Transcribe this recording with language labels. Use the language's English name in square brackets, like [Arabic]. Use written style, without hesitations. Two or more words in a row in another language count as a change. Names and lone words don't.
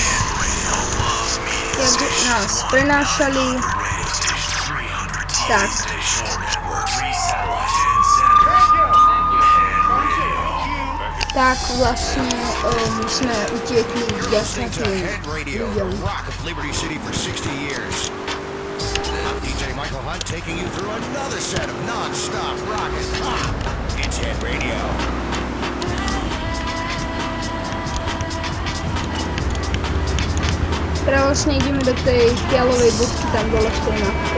[Slovak] nás prenášali, tak vlastne my sme utiekli vďaka tým ľuďom. [English] Liberty City for 60 years. I'm DJ Michael Hunt taking you through another set of non-stop rocket. It's Head Radio. [Slovak] Teraz vlastne ideme do tej fialovej bodky tam dole v tej mapke.